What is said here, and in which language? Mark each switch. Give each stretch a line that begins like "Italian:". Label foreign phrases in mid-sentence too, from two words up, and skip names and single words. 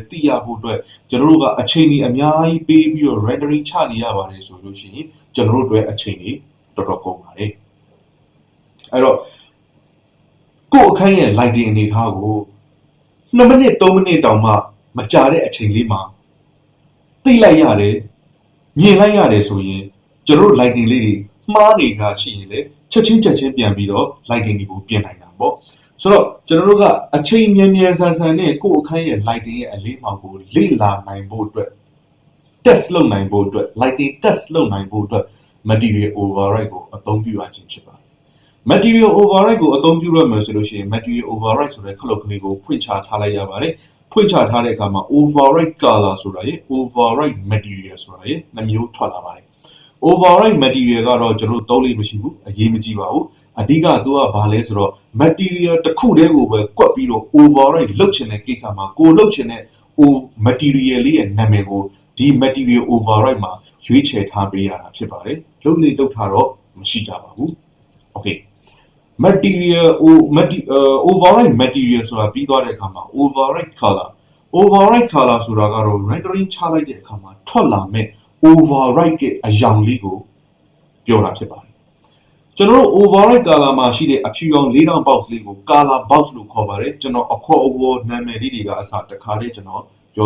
Burmese: သိရဖို့အတွက်ကျွန်တော်တို့ကအချိန်ကြီးအများကြီးပေးပြီးတော့ rendering ချနေရပါတယ်ဆိုလို့ရှိရင်ကျွန်တော်တို့အတွက်အချိန်ကြီးတော်တော်ကုန်ပါတယ်အဲ့တော့ကိုယ့်အခန်းရဲ့ lighting အနေအထားကို2မိနစ်3မိနစ်တောင်မှမကြာတဲ့အချိန်လေးမှာသိလိုက်ရတယ်မြင်လိုက်ရတယ်ဆိုရင်ကျွန်တော်တို့ lighting လေးတွေမှားနေတာရှိရင်လည်းချက်ချင်းပြန်ပြီးတော့ lighting တွေကိုပြင်နိုင်တာပေါ့ ဆိုတော့ကျွန်တော်တို့ကအချိန်မြန်မြန်ဆန်ဆန်နဲ့ကိုယ့်အခန်းရဲ့ lighting ရဲ့အလေးမှောင်ကိုလေ့လာနိုင်ဖို့အတွက် test လုပ်နိုင်ဖို့အတွက်
English: lighting test
Burmese: လုပ်နိုင်ဖို့အတွက်
English: material override
Burmese: ကိုအသုံးပြုရခြင်းဖြစ်ပါတယ်
English: material override
Burmese: ကိုအသုံးပြုရမယ်ဆိုလို့ရှိရင်
English: material override
Burmese: ဆိုတဲ့ခလုတ်ကလေးကိုဖွင့်ချထားလိုက်ရပါတယ်ဖွင့်ချထားတဲ့အခါမှာ
English: override color
Burmese: ဆိုတာရယ်
English: override material
Burmese: ဆိုတာရယ်နှစ်မျိုးထွက်လာပါတယ်
English: override material
Burmese: ကတော့ကျွန်တော်တို့သုံးလို့မရှိဘူးအ ရေးမကြီးပါဘူးအဓိကသူကဘာလဲဆိုတော့ material တစ်ခုတည်းကိုပဲကွက်ပြီးတော့ override လုပ်ချင်တဲ့ကိစ္စမှာကိုလုပ်ချင်တဲ့ material လေးရဲ့နာမည်ကိုဒီ
English: material override
Burmese: မှာရွေးချယ်ထားပေးရတာဖြစ်ပါတယ်လုပ်လေ့လုပ်ထားတော့မရှိကြပါဘူး okay
English: material override material
Burmese: ဆိုတာပြီးသွားတဲ့အခါမှာ
English: override color
Burmese: ဆိုတာကတော့ rendering ချလိုက်တဲ့အခါမှာထွက်လာမဲ့ override ရဲ့အရောင်လေးကိုပြောတာဖြစ်ပါတယ်ကျွန်တော်တို့
English: override color
Burmese: မှာရှိတဲ့အဖြူရောင်၄တောင် box လေးကို
English: color box
Burmese: လို့ခေါ်ပါတယ်ကျွန်တော်အခေါ်အဝေါ်နာမည်လေးတွေကအစတခါတည်းကျွန်တော်ပြော